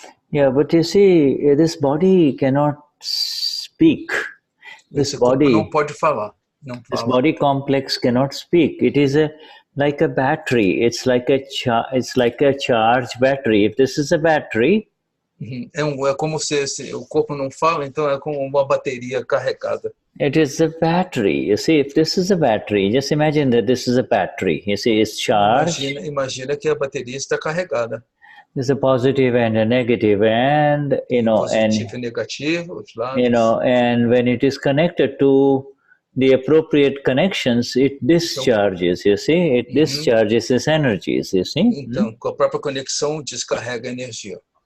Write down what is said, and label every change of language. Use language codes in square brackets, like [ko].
[en] Yeah, but you see, this body cannot speak. This body [pt] não pode falar. [en] This body complex cannot speak. It is like a battery. It's like a charged battery. If this is a battery, [pt] é como se o corpo não fala, então é como uma bateria carregada. [en] It is a battery. You see, if this is a battery, just imagine that this is a battery. You see, it's charged. [pt] Imagina que a bateria está carregada. [en] There's a positive and a negative, and [pt] positivo e negativo, os lados. [en] And when it is connected to the appropriate connections, it discharges. You see, it discharges its energies. You see. [pt] Então, com a própria conexão, descarrega energia.